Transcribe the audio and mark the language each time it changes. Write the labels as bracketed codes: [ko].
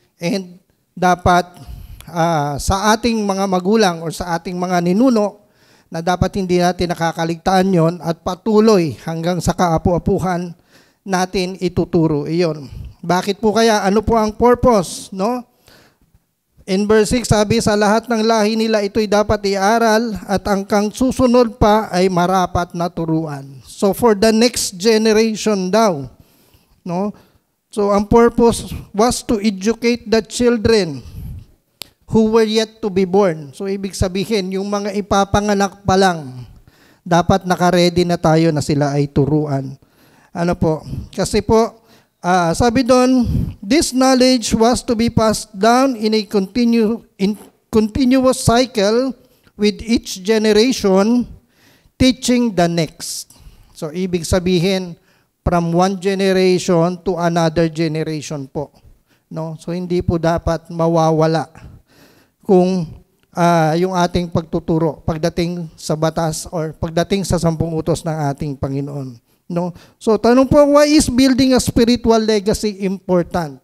[tl] And dapat sa ating mga magulang o sa ating mga ninuno, na dapat hindi natin nakakaligtaan yon at patuloy hanggang sa kaapu-apuhan natin ituturo iyon. Bakit po kaya? Ano po ang purpose? No? In verse 6 sabi, sa lahat ng lahi nila ito'y dapat iaral at ang kang susunod pa ay marapat na turuan. [en] So for the next generation daw. No? So ang purpose was to educate the children who were yet to be born. [tl] So ibig sabihin, yung mga ipapanganak pa lang, dapat nakaredy na tayo na sila ay turuan. Ano po? Kasi po, sabi doon, [en] this knowledge was to be passed down in a continuous cycle with each generation, teaching the next. [tl] So, ibig sabihin, [en] from one generation to another generation [tl] po. No? So, hindi po dapat mawawala kung yung ating pagtuturo pagdating sa batas or pagdating sa 10 utos ng ating Panginoon. No? [en] So [tl] tanong po, [en] why is building a spiritual legacy important?